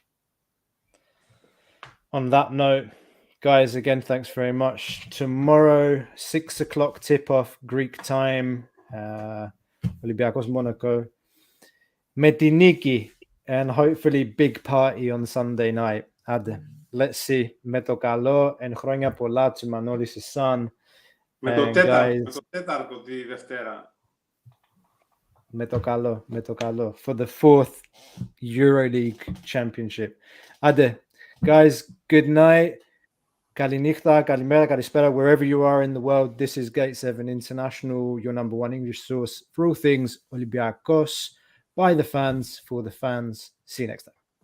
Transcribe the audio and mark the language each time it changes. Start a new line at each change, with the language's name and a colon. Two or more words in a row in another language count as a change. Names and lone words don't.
English: On that note, guys, again, thanks very much. Tomorrow, 6 o'clock tip-off Greek time, Olympiakos Monaco, Metiniki, and hopefully big party on Sunday night. Ade. Let's see.
Greek: Με το καλό and χρόνια πολλά
English: to Manolis' son.
Greek: Με το Guys, τέταρτο τη Δευτέρα. με το καλό.
English: For the 4th EuroLeague Championship. Άντε, guys, good night. Kalinihta,
Greek: Καλημέρα, Καλησπέρα,
English: wherever you are in the world. This is Gate 7 International, your number one English source for all things Olympiakos, by the fans, for the fans.